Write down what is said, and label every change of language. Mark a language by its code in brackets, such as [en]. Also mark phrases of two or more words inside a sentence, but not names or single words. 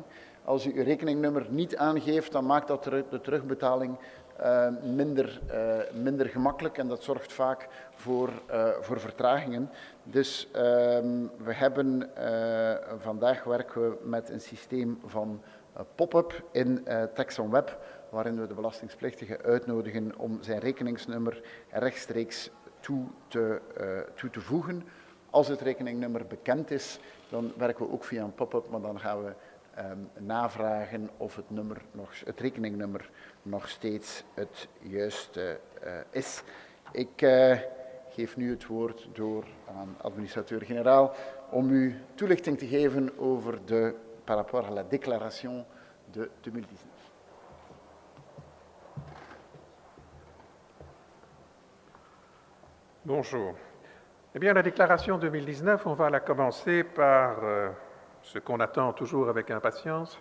[nl] Als u uw rekeningnummer niet aangeeft, dan maakt dat de terugbetaling minder gemakkelijk en dat zorgt vaak voor vertragingen. Dus vandaag werken we met een systeem van pop-up in Tax on Web, waarin we de belastingplichtige uitnodigen om zijn rekeningsnummer rechtstreeks toe te voegen. Als het rekeningnummer bekend is, dan werken we ook via een pop-up, maar dan gaan we navragen of het rekeningnummer nog steeds het juiste is. Ik geef nu het woord door aan administrateur-generaal om u toelichting te geven over [fr] par rapport à la déclaration de 2019. Bonjour. Eh bien, la déclaration 2019, on va la commencer par ce qu'on attend toujours avec impatience.